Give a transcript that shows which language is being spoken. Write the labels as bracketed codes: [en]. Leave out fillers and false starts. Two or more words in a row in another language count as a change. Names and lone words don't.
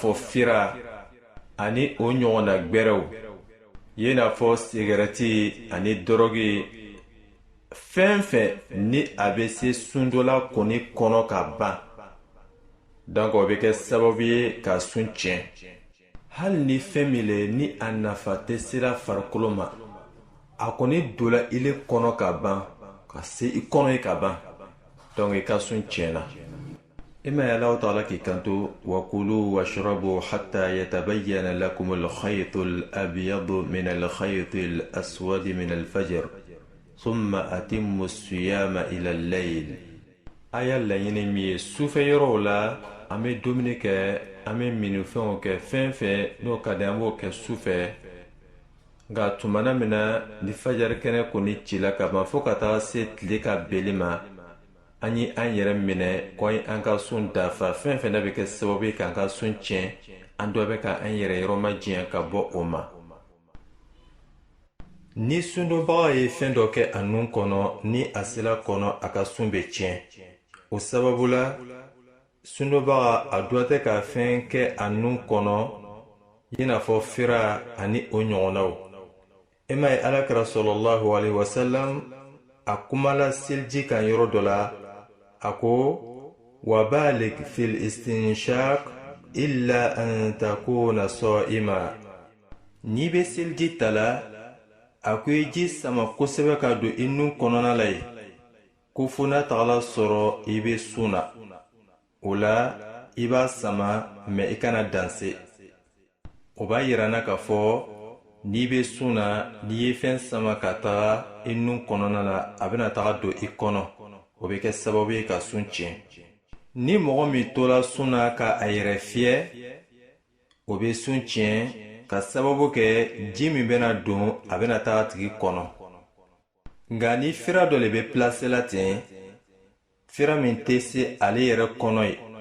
[bm] fɔ fira ani o ɲɔgɔnna gbɛrɛw i n'a fɔ sigarɛti ani dɔrɔgi fɛn fɛn ni a be se sundola kɔni kɔnɔ ka ban donc o be kɛ sababu ye ka sun tiɲɛ hali ni fɛn min le ni a nafa tɛ sera farikolo ma a kɔni dola ile kɔnɔ ka ban ka se i kɔnɔ ye ka ban donc i ka sun tiɲɛna i ma ye Alahu taala k'i kanto [ar] وكلوا واشربوا حتى يتبين لكم الخيط الأبيض من الخيط الأسود من الفجر ثم أتموا الصيام إلى الليل [bm] aya laɲini min ye sufɛyɔrɔw la an be dumuni kɛ an be minifɛnw kɛ fɛn fɛn n'o ka di an b'o kɛ sufɛ nka tumana mina ni fajari kɛnɛ kɔni cila ka ban fɔɔ ka taga se tile ka beli ma an ye an yɛrɛ minɛ ko an ka sun dafa fɛn fɛn na bɛ kɛ sababu ye k'an ka sun tiɲɛ an dɔ bɛ ka an yɛrɛ yɔrɔ majiyɛn ka bɔ o ma ni sundonbaga ye fɛn dɔ kɛ a nun kɔnɔ ni a sela kɔnɔ a ka sun bɛ tiɲɛ o sababu la sundonbaga a dɔ tɛ ka fɛn kɛ a nun kɔnɔ i n'a fɔ fira ani o ɲɔgɔnnaw e ma ye alakira sallallahu [ar] عليه وسلم [bm] a kumala seliji kan yɔrɔ dɔ la a ko [ar] وبالغ في الاستنشاق إلا أن تكون صائما [bm] n'i be seliji ta la a ko i ji sama kosɛbɛ ka don i nun kɔnɔna la ye ko fo n'a tagala sɔrɔ i be sun na o la i b'a sama mɛ i kana danse o b'a yirana k'a fɔ n'i be sun na n'i ye fɛn sama ka taga i nun kɔnɔna la a bena taga don i kɔnɔ o be kɛ sababu ye ka sun tiɲɛ ni mɔgɔ min tola sun na ka a yɛrɛ fiyɛ o be sun tiɲɛ ka sababu kɛ ji min bena don a bena taga tigi kɔnɔ nga ni fira dɔ le be place la ten fira min tɛ se ale yɛrɛ kɔnɔ ye